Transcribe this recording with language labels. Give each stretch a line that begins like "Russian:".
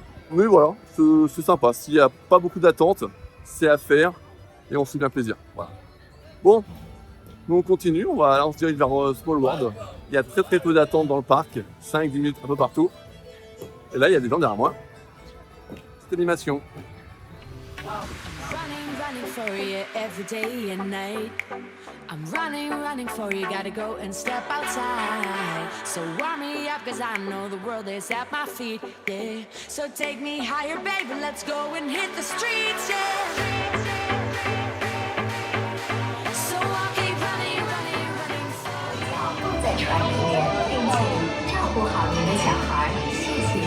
French: Mais voilà, c'est sympa, s'il n'y a pas beaucoup d'attente, c'est à faire et on se fait bien plaisir. Voilà. Bon, nous on continue, on se dirige vers Small World. Il y a très très peu d'attente dans le parc, 5-10 minutes un peu partout. Et là, il y a des gens derrière moi. Petite animation.
English: running for you every day and night. I'm running for you, gotta go and step outside. So warm me up, cause I know the world is at my feet, yeah. So take me higher, baby, let's go and hit the streets, yeah. So I'll keep running for you.
Chinese: 在船里面，并且照顾好您的小孩，谢谢。